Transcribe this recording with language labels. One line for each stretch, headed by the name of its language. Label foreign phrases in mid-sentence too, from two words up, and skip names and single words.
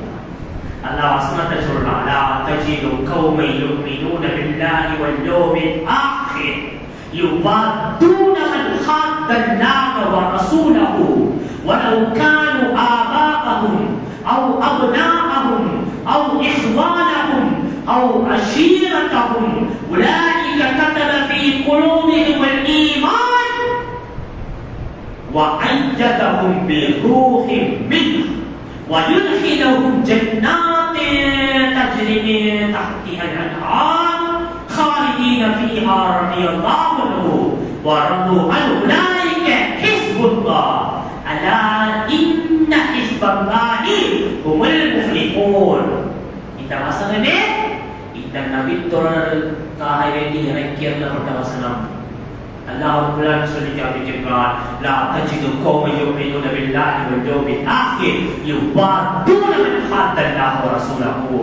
Tamil: அல்லாஹ் வசனத்தை சொல்றான்,
Arabic: لا تجد قوما يؤمنون بالله واليوم الآخر يوادون من حاد الله ورسوله ولو كانوا آباءهم أو أبناءهم أو إخوانهم أو عشيرتهم أولئك كتب في قلوبهم الإيمان وأيدهم بروح منه ويدخلهم جنات تجري من تحتها الأنهار خالدين فيها رضي الله عنه ورضوا عنه أولئك حزب الله ألا إن حزب الله هم المفلحون.
Tamil: இந்த வசனமே இந்த நபித்தோழர்களுக்காக வேண்டி இறக்கியப்பட்ட வசனம். அல்லாஹ் குர்ஆன் சொல்லி காமிக்கிறான்,
Arabic: لا تجد قوما يؤمنون بالله واليوم الآخر يوادون من حاد الله ورسوله.